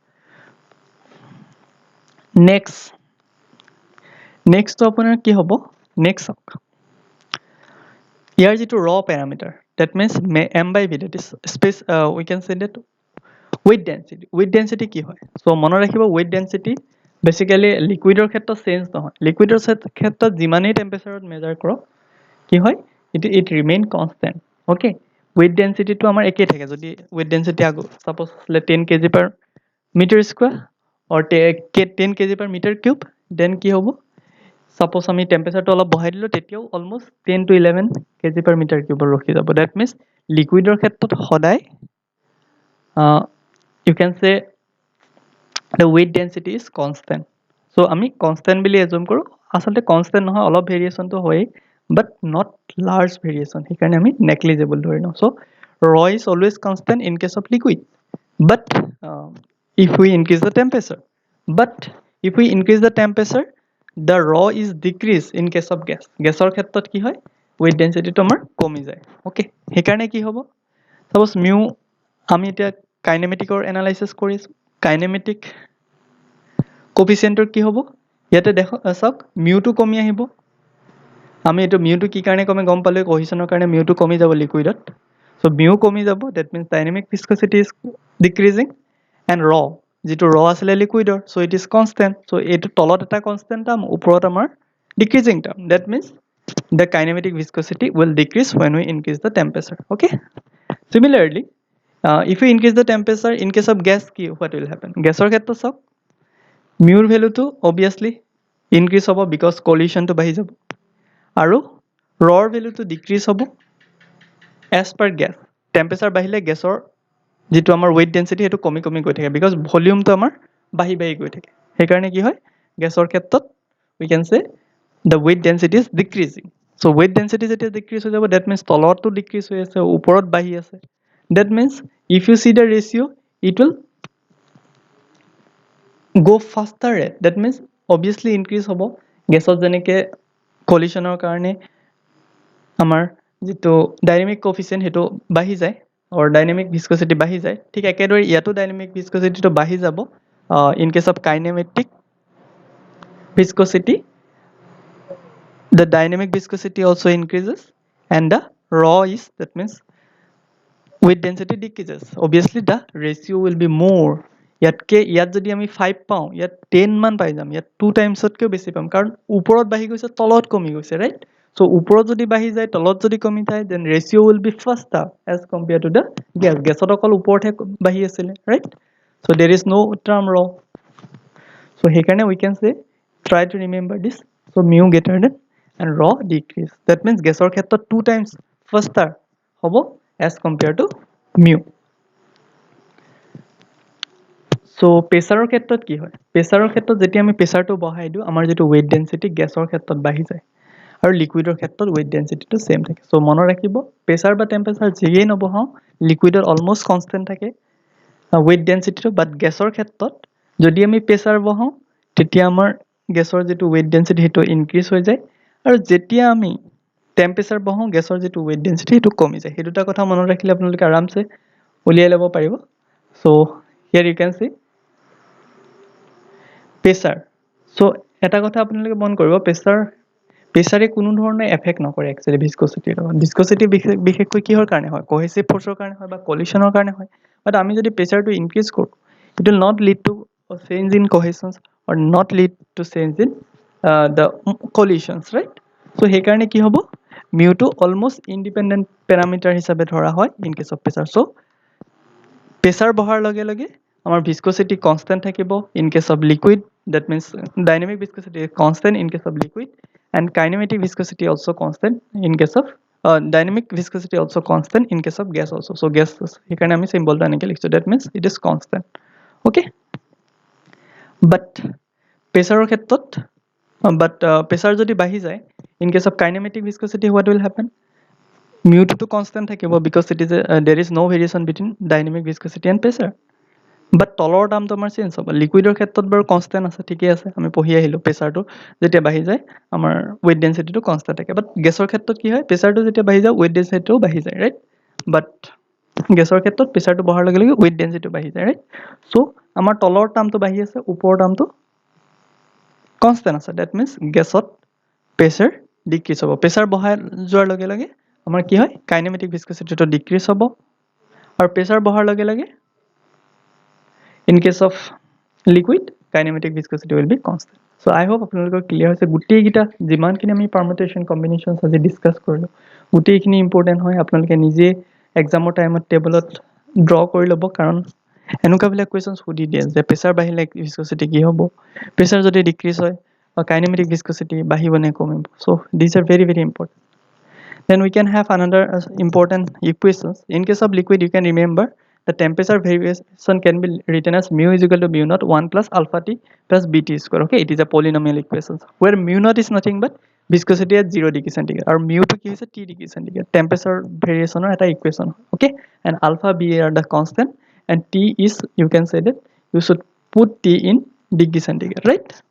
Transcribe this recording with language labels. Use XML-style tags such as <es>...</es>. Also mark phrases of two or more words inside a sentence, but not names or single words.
<en>next to</en> <as>আপোনাৰ কি হ'ব</as> <en>next</en> <as>ইয়াৰ যিটো</as> <en>raw parameter that means m by v that is space we can say that weight</en> <as>density কি হয় so মনত ৰাখিব</as> <en>weight density basically</en> <as>liquidৰ ক্ষেত্ৰত চেঞ্জ নহয় liquidৰ ক্ষেত্ৰত যিমানেই টেম্পাৰেচাৰত মেজাৰ কৰক কি হয়</as> <en>it remain constant okay weight density</en> <as>টো আমাৰ একেই থাকে যদি</as> <en>weight density suppose 10 kg per meter square or 10 kg per meter cube then</en> <as>কি হ'ব suppose আমি টেম্পাৰেচাৰটো অলপ বঢ়াই দিলো তেতিয়াও</as> <en>almost 10 to 11 kg per meter cube</en> <as>ৰখি যাব</as> <en>that means</en> <as>liquidৰ ক্ষেত্ৰত সদায়</as> <en>you can say the weight density is constant so</en> <as>আমি constant বুলি assume কৰো আসলতে constant নহয় অলপ variation তো হয়</as> <en>but not large variation</en> <as>সেইকাৰণে আমি negligible ধৰি লওঁ</as> <en>so rho is always constant in case of liquid but if we increase the temperature but if we increase the temperature the rho is decreased in case of gas</en> <as>gasৰ ক্ষেত্ৰত কি হয় weight density টো আমাৰ কমি যায় okay সেইকাৰণে কি হ'ব suppose mu আমি এতিয়া</as> <en>kinematic analysis</en> <as>কৰিছো</as> <en>kinematic coefficient</en> <as>কি হ'ব ইয়াতে দেখো চাওক mu টো কমি আহিব আমি এটো mu টো কি কাৰণে কমে গম পালে কোহেছনৰ কাৰণে mu টো কমি যাব লিকুইডত</as> <en>so mu</en> <as>কমি যাব</as> <en>that means dynamic viscosity is decreasing and raw যেটো raw</en> <as>আসলে লিকুইডৰ</as> <en>so it is constant so</en> <as>এটো তলত এটা constant টার্ম ওপৰত আমাৰ</as> <en>decreasing term that means the kinematic viscosity will decrease when we increase the temperature okay similarly if we increase the temperature in case of gas what will happen</en> <as>gasor ক্ষেত্ৰত সব</as> <en>mu</en> <as>ৰ value to</as> <en>obviously increase</en> <as>হ'ব</as> <en>because collision</en> <as>to বাঢ়ি যাব আৰু raw ৰ value to decrease হ'ব</as> <en>as per gas temperature</en> <as>বাঢ়িলে gasৰ যেটো আমাৰ weight density হেতু কমি কমি গৈ থাকে</as> <en>because volume</en> <as>তো আমাৰ বাঢ়ি বাঢ়ি গৈ থাকে সেইকাৰণে কি হয় gasৰ ক্ষেত্ৰত</as> <en>we can say the weight density</en> <as>is decreasing so weight density যেতিয়া decrease হৈ যাব</as> <en>that means</en> <as>তলৰটো decrease হৈ আছে ওপৰত বাঢ়ি আছে</as> <en>that means if you see the ratio it will go faster rate that means obviously increase</en> <as>হ'ব গেছত যেনেকে collisionৰ কাৰণে আমাৰ যেটো</as> <en>dynamic coefficient</en> <as>হেতু বাঢ়ি যায়</as> <en>or dynamic viscosity</en> <as>বাঢ়ি যায় ঠিক একেদৰে ইয়াতো</as> <en>dynamic viscosity</en> <as>তো বাঢ়ি যাব</as> <en>in case of kinematic viscosity the dynamic viscosity also increases and the raw is that means weight density decreases obviously the ratio will be more</en> <as>ইয়াত যদি আমি 5 পাওঁ ইয়াত 10 মান পাই যাম ইয়াত 2 টাইমছতকৈ বেছি পাম কাৰণ ওপৰত বাঢ়ি গৈছে তলত কমি গৈছে ৰাইট so ওপৰত যদি বাঢ়ি যায় তলত যদি কমি যায়</as> <en>then ratio will be faster as compared to the</en> <as>গেছত অকল ওপৰতহে বাঢ়ি আছিলে</as> <en>right so there is no term raw so</en> <as>সেইকাৰণে</as> <en>we can say try to remember this so mu greater than and raw decrease that means</en> <as>গেছৰ ক্ষেত্ৰত 2</as> <en>times faster</en> <as>হ'ব</as> <en>as compared to mu</en> <as>so প্ৰেছাৰৰ ক্ষেত্ৰত কি হয় প্ৰেছাৰৰ ক্ষেত্ৰত যেতিয়া আমি প্ৰেছাৰটো বঢ়াই দিওঁ আমাৰ যেটো</as> <en>weight density</en> <as>গেছৰ ক্ষেত্ৰত বাঢ়ি যায় আৰু লিকুইডৰ ক্ষেত্ৰত</as> <en>weight density</en> <as>টো সেম থাকে so মনত ৰাখিব প্ৰেছাৰ বা টেম্পাৰেচাৰ যিয়েই নবহাও লিকুইডৰ অলমোস্ট কনস্ট্যান্ট থাকে</as> <en>weight density</en> <as>টো বাট গেছৰ ক্ষেত্ৰত যদি আমি প্ৰেছাৰ বহাও তেতিয়া আমাৰ গেছৰ যেটো</as> <en>weight density</en> <as>হেটো ইনক্ৰিজ হৈ যায় আৰু যেতিয়া আমি টেম্পাৰেচাৰ বহাও গেছৰ যেটো</as> <en>weight density</en> <as>হেটো কমি যায় হেতুটা কথা মনত ৰাখিলে আপোনালোকে আৰামছে উলিয়াই ল'ব পাৰিব</as> <en>so here you can see pressure so</en> <as>এটা কথা আপোনালোকে মন কৰিব প্ৰেছাৰে কোনো ধৰণে এফেক্ট নকৰে একচুয়ালি ভিস্কোসিটি বিশেষকৈ কিহৰ কাৰণে হয়</as> <en>cohesive force</en> <as>কাৰণে হয় বা কলিশনৰ কাৰণে হয় বাট আমি যদি প্ৰেছাৰটো ইনক্ৰিজ কৰো</as> <en>it will not lead to a change in cohesions or not lead to change in the collisions right so সেই</en> <as>কাৰণে কি হ'ব mu টো</as> <en>almost independent parameter</en> <as>হিচাপে ধৰা হয়</as> <en>in case of pressure so</en> <as>প্ৰেছাৰ বঢ়াৰ লগে লগে আমাৰ</as> <en>viscosity constant থাকিব in case of liquid that means dynamic viscosity is constant in case of liquid and kinematic viscosity also constant in case of dynamic viscosity also constant in case of gas also so gas</en> <as>সেইকাৰণে আমি সিম্বলটো এনেকৈ লিখিছো</as> <en>that means it is constant okay but</en> <as>প্ৰেছাৰৰ ক্ষেত্ৰত</as> <en>but</en> <as>প্ৰেছাৰ যদি বাঢ়ি যায়</as> <en>in case of kinematic viscosity what will happen mu to constant থাকিব because it is there is no variation between dynamic viscosity and pressure but</en> <as>তলৰ দামটো আমাৰ চেঞ্জ হ'ব লিকুইডৰ ক্ষেত্ৰত বাৰু কনস্ট্যান্ট আছে ঠিকই আছে আমি পঢ়ি আহিলো প্ৰেছাৰটো যেতিয়া বাঢ়ি যায় আমাৰ</as> <en>weight density</en> <as>টো কনস্ট্যান্ট থাকে বাট গেছৰ ক্ষেত্ৰত কি হয় প্ৰেছাৰটো যেতিয়া বাঢ়ি যায়</as> <en>weight density</en> <as>টো বাঢ়ি যায় ৰাইট বাট গেছৰ ক্ষেত্ৰত প্ৰেছাৰটো বঢ়াৰ লগে লগে weight density টো বাঢ়ি যায়</as> <en>right so</en> <as>আমাৰ তলৰ দামটো বাঢ়ি আছে ওপৰৰ দামটো কনস্ট্যান্ট আছে</as> <en>that means</en> <as>গেছত প্ৰেছাৰ ডিক্ৰিজ হ'ব প্ৰেছাৰ বঢ়াই যোৱাৰ লগে লগে আমাৰ কি হয়</as> <en>kinematic viscosity</en> <as>টো ডিক্ৰিজ হ'ব আৰু প্ৰেছাৰ বঢ়াৰ লগে লগে</as> <en>in case of liquid kinematic viscosity will be constant so I hope</en> <as>আপোনালোকৰ ক্লিয়াৰ হৈছে গুটেই গিটা যিমানখিনি আমি</as> <en>permutation combinations</en> <as>আজি ডিসকাস কৰিলো গুটেইখিনি ইম্পৰ্টেন্ট হয় আপোনালোকে নিজে এক্সামৰ টাইমত টেবলত ড্ৰ কৰি ল'ব কাৰণ এনেকুৱা বিলাক কোৱেশ্চনছ সুধি দিয়ে যে প্ৰেছাৰ বাঢ়িলে ভিস্কোসিটি কি হ'ব প্ৰেছাৰ যদি ডিক্ৰিজ হয় বা</as> <en>kinematic viscosity</en> <as>বাঢ়িব নে কমিব</as> <en>so these are very very important then we can have another important equations in case of liquid you can remember the temperature variation can be written as mu is equal to mu naught 1 plus alpha t plus bt square okay it is a polynomial equation where mu naught is nothing but viscosity at 0 degree centigrade or mu</en> <as>টো কি হৈছে</as> <en>t degree centigrade temperature variation or eta equation okay and alpha b are the constant and t is you can say that you should put t in degree centigrade right</en>